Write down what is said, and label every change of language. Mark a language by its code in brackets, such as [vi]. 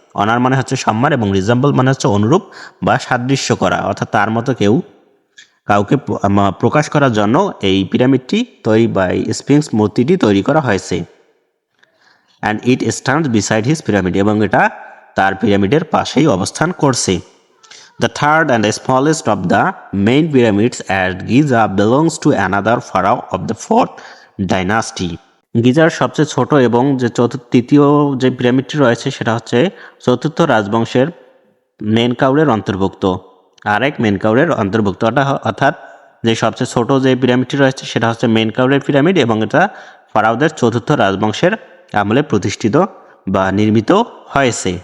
[bn] Honour মানে হচ্ছে সম্মান এবং রিজেম্বল মানে হচ্ছে অনুরূপ বা সাদৃশ্য করা, অর্থাৎ তার মতো কাউকে প্রকাশ করার জন্য এই পিরামিডটি তৈরি বা স্ফিংস মূর্তিটি তৈরি করা হয়েছে। [en] and it stands beside his pyramid, [bn] এবং এটা তার পিরামিডের পাশেই অবস্থান করছে। [en] The third and the smallest of the main pyramids at Giza belongs to another pharaoh of the fourth dynasty. [bn] Geyser সবচেয়ে ছোট এবং যে তৃতীয় যে পিরামিডটি রয়েছে সেটা হচ্ছে চতুর্থ রাজবংশের মেনকাউরের অন্তর্ভুক্ত, আরেক মেনকাউরের অন্তর্ভুক্ত, অর্থাৎ যে সবচেয়ে ছোট যে পিরামিডটি রয়েছে সেটা হচ্ছে মেনকাউরের পিরামিড এবং এটা ফারাওদের চতুর্থ রাজবংশের আমলে প্রতিষ্ঠিত বা নির্মিত হয়েছে।